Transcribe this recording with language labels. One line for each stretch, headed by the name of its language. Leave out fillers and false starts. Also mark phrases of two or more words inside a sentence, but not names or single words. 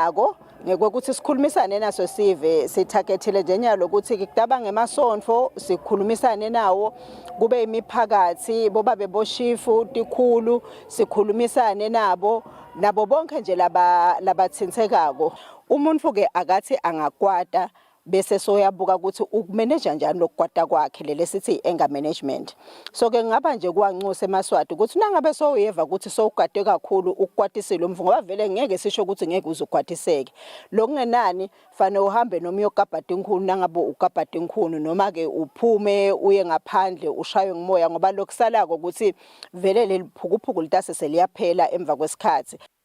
Swati: nako ngekuthi sikhulumisane naso sive sithagetile njenyalo ukuthi kudaba ngemasonto sikhulumisane nawo kube imiphakathi bobabe boshifu tikhulu sikhulumisane nabo bonke nje labathintekako umuntu ke akathi angakwata bese soyabuka ukuthi ukumanage kanjani lokukwata kwakhe lele sithi
English: anger management
Swati: so ke ngaba nje kuwanxusa eMaswati ukuthi nangabe soyeva ukuthi sowugade kakhulu ukukwatisela umvu ngoba vele ngeke sisho ukuthi ngeke uzukwatiseke lokungenani fanele uhambe noma uyokabhada inkhulu nangabe ukabhada inkhulu noma ke uphume uye ngaphandle ushaywe ngumoya ngoba lokusalako ukuthi vele leliphukuphuku litase seliyaphela emva kwesikhathi.